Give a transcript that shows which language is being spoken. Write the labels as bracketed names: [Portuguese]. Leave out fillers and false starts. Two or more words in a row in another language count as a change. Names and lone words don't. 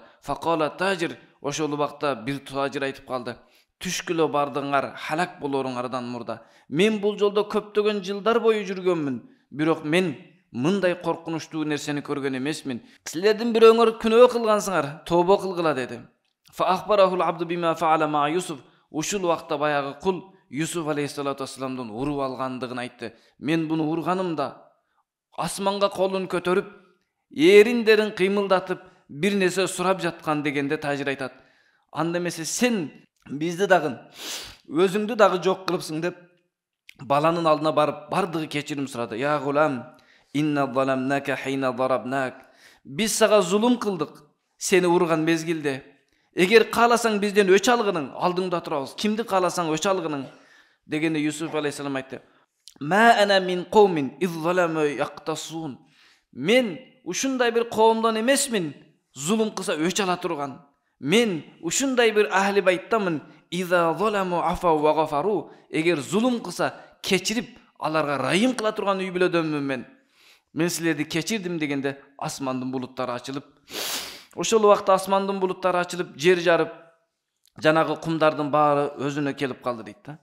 [Arabic] فقال تاجر, [Kyrgyz] ошол убакта бир тажир айтып калды: "Түшкүлө бардыңар, халак болоруңардан мурда. Мен бул жолдо көптөгөн жылдар бою жүргөнмүн, бирок мен мындай коркунучтуу нерсени көргөн эмесмин. Силердин бирөөңөр күнөө кылгансыңар, тобо кылгыла" деди. [Arabic] فأخبره العبد بما فعل مع يوسف. [Kyrgyz] Ушул убакта баягы кул Юсуф [Arabic] عليه الصلاة والسلام [Kyrgyz] уруп алгандыгын айтты. Мен буну урганымда асманга колун көтөрүп, эриндерин кыймылдатып, бир нерсе сурап жаткан дегенде тажир айтат: "Анда эмесе сен бизди дагы, өзүңдү дагы жок кылыпсың" деп баланын алдына барып бардыгы кечирим сурады. [Arabic] "يا غلام, إنا ظلمناك حين ضربناك." [Kyrgyz] Биз сага зулум кылдык, сени урган мезгилде. Эгер кааласаң бизден өч алгының, алдыңда турабыз. Кимди кааласаң өч алгының дегенде Юсуф алейхиссалам айтты: [Arabic] "ما أنا من قوم إذ ظلموا يقتصون." [Kyrgyz] Мен ушундай бир коомдон эмесмин, зулум кылса өч ала турган. Мен ушундай бир [Arabic] أهل البيت, إذا ظلموا عفوا وغفروا. [Kyrgyz] Эгер зулум кылса кечирип, аларга райым кыла турган үй бүлөдөнмүн мен. мен силерди кечирдим дегенде асмандын булуттары ачылып, ошол убакта асмандын булуттары ачылып, жер жарып, жанагы кумдардын баары өзүнө келип калды дейт да.